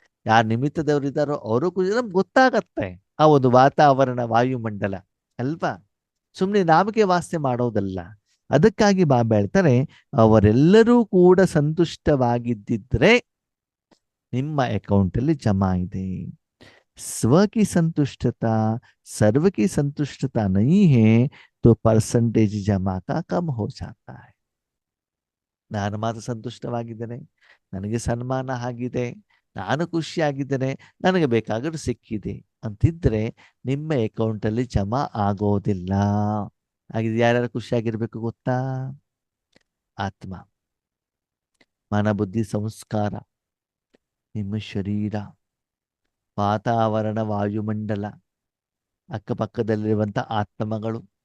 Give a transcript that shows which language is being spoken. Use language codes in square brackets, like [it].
[kn] ಯಾರು ನಿಮಿತ್ತದವ್ರು ಇದ್ದಾರೋ ಅವರು ಖುಷಿ. ನಮ್ಗೆ ಗೊತ್ತಾಗತ್ತೆ ಆ ಒಂದು ವಾತಾವರಣ, ವಾಯುಮಂಡಲ ಅಲ್ವಾ? ಸುಮ್ಮನೆ ನಾಮಕೆ ವಾಸನೆ ಮಾಡೋದಲ್ಲ. ಅದಕ್ಕಾಗಿ ಬಾಬಾ ಹೇಳ್ತಾರೆ, ಅವರೆಲ್ಲರೂ ಕೂಡ ಸಂತುಷ್ಟವಾಗಿದ್ದಿದ್ರೆ ನಿಮ್ಮ ಅಕೌಂಟಲ್ಲಿ ಜಮಾ ಇದೆ. [hi] स्व की संतुष्टता सर्व की संतुष्टता नहीं है तो परसेंटेज जमा का कम हो जाता है. [kn] ನಾನು ಮಾತ್ರ ಸಂತುಷ್ಟವಾಗಿದ್ದೇನೆ, ನನಗೆ ಸನ್ಮಾನ ಆಗಿದೆ, ನಾನು ಖುಷಿಯಾಗಿದ್ದೇನೆ, ನನಗೆ ಬೇಕಾದರೂ ಸಿಕ್ಕಿದೆ ಅಂತಿದ್ರೆ ನಿಮ್ಮ ಅಕೌಂಟಲ್ಲಿ ಜಮಾ ಆಗೋದಿಲ್ಲ. ಹಾಗಿದ್ರೆ ಯಾರ್ಯಾರು ಖುಷಿಯಾಗಿರ್ಬೇಕು ಗೊತ್ತಾ? ಆತ್ಮ, ಮನ, ಬುದ್ಧಿ, ಸಂಸ್ಕಾರ, ನಿಮ್ಮ ಶರೀರ, ವಾತಾವರಣ, ವಾಯುಮಂಡಲ, ಅಕ್ಕಪಕ್ಕದಲ್ಲಿರುವಂಥ ಆತ್ಮಗಳು.